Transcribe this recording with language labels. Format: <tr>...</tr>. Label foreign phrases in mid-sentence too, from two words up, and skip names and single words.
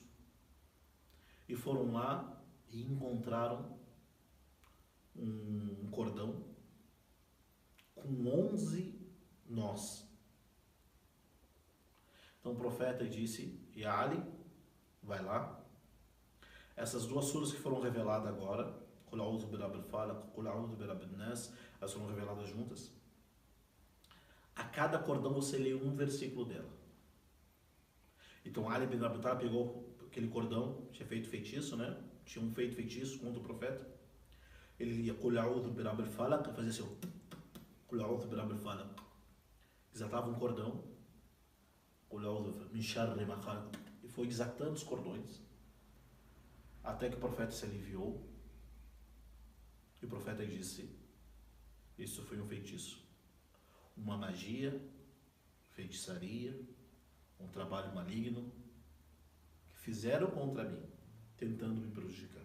<pt>E foram lá e encontraram um cordão com 11 nós. Então o profeta disse: e Ali, vai lá. Essas duas suras que foram reveladas agora,</pt> <ar>قل أعوذ برب الفلق قل أعوذ برب الناس,</ar> <pt>elas foram reveladas juntas. A cada cordão você lê um versículo dela. Então Ali ibn Abi Talib pegou aquele cordão, tinha feito feitiço, né? Tinha feito feitiço contra o profeta. Ele lia</pt> <ar>قل أعوذ برب الفلق,</ar> <pt>fazia assim,</pt> <ar>قل أعوذ برب الفلق.</ar> <pt>Desatava um cordão,</pt> <ar>قل أعوذ من شر ما خلق,</ar> <pt>e foi desatando os cordões, até que o profeta se aliviou. E o profeta disse: isso foi um feitiço, uma magia, feitiçaria, um trabalho maligno que fizeram contra mim, tentando me prejudicar.</pt>